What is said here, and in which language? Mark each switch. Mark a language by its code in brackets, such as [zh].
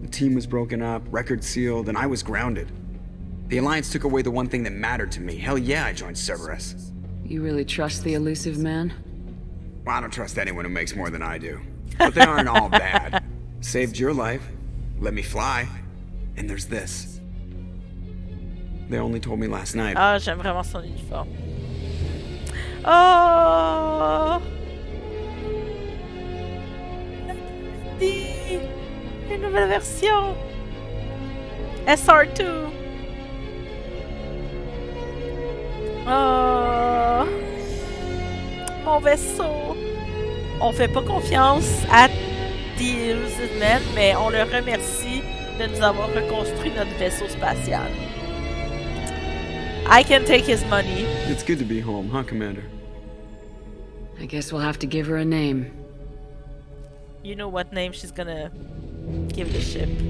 [en] The team was broken up, records sealed, and I was grounded. The Alliance took away the one thing that mattered to me. Hell yeah, I joined Cerberus. You really trust the elusive man? Well, I don't trust anyone who makes more than I do. But they aren't all bad. Saved your life, let me fly, and there's this. They only told me last night. [fr] Ah, j'aime vraiment son uniforme. Oh! Une nouvelle version! SR2! Oh! Mon vaisseau! On fait pas confiance à The Elusive Man, mais on le remercie de nous avoir reconstruit notre vaisseau spatial. [en] I can take his money. It's good to be home, huh, Commander? I guess we'll have to give her a name. You know what name she's gonna give the ship.